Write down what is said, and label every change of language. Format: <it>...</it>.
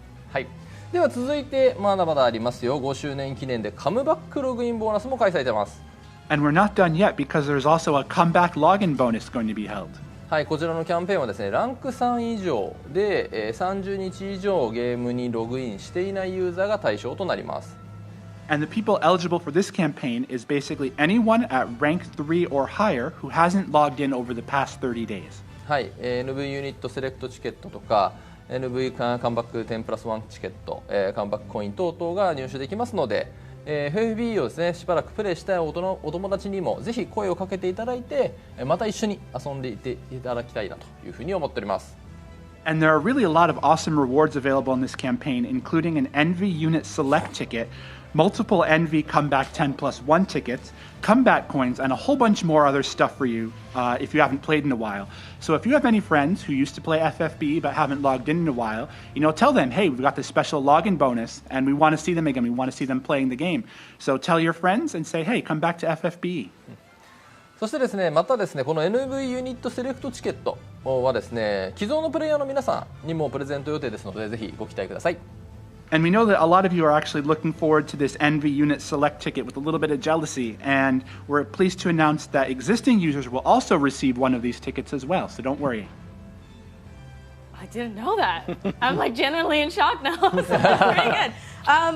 <ja>はい、では続いてまだまだありますよ。5周年記念でカムバックログインボーナスも開催してます。</ja> <en>And we're not done yet because there's also a comeback login bonus going to be held.</en> <ja>はい、こちらのキャンペーンはですね、ランク3以上で、30日以上ゲームにログインしていないユーザーが対象となります。</ja> <en>And the people eligible for this campaign is basically anyone at rank 3 or higher who hasn't logged in over the past 30 days.</en> <ja>はい、NV ユニットセレクトチケットとか NV カムバック10+1チケット、カムバックコイン等々が入手できますので、FFBE をですねしばらくプレイしたいお友達にもぜひ声をかけていただいてまた一緒に遊んでいていただきたいなというふうに思っております。</ja> <en>And there are really a lot of awesome rewards available in this campaign, including an NV unit select ticket, multiple NV comeback 10+1 tickets, comeback coins, and a whole bunch more other stuff for you if you haven't played in a while. So if you have any friends who used to play FFBE but haven't logged in a while, tell them, hey, we've got this special login bonus and we want to see them again. We want to see them playing the game. So tell your friends and say, hey, come back to FFBE.</en> <ja>そしてですね、またですね、この NV ユニットセレクトチケットはですね、既存のプレイヤーの皆さんにもプレゼント予定ですので、ぜひご期待ください。</ja> <en>And we know that a lot of you are actually looking forward to this NV unit select ticket with a little bit of jealousy, and we're pleased to announce that existing users will also receive one of these tickets as well, so don't worry. I didn't know that. I'm like genuinely in shock now. So that's pretty good.</en>